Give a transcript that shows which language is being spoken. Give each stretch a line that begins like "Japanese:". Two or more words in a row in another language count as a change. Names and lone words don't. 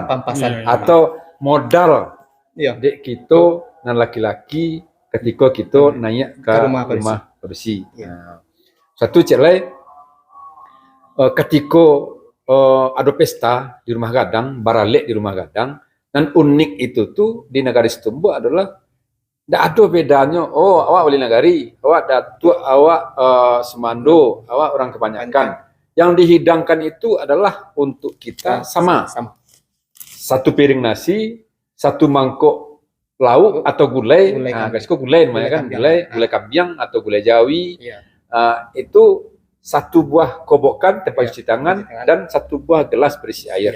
Indonesian: Atau modal dek kita dan laki-laki ketika kita naik ke rumah Padusi. Satu cek lain ketika ada pesta di rumah gadang, baralek di rumah gadang, dan unik itu tuh di negara Situmbua adalah Nggak ada bedanya. Oh, awak wali nagari, awak datuk, awak semando, awak orang kebanyakan. Yang dihidangkan itu adalah untuk kita sama. Satu piring nasi, satu mangkok lauk atau gulai. Nah, kasihku gulai namanya kan,
Minangkabau: gulai kambiang
Indonesian: atau gulai jawi. Itu satu buah kobokan tempat cuci tangan dan satu buah gelas berisi air.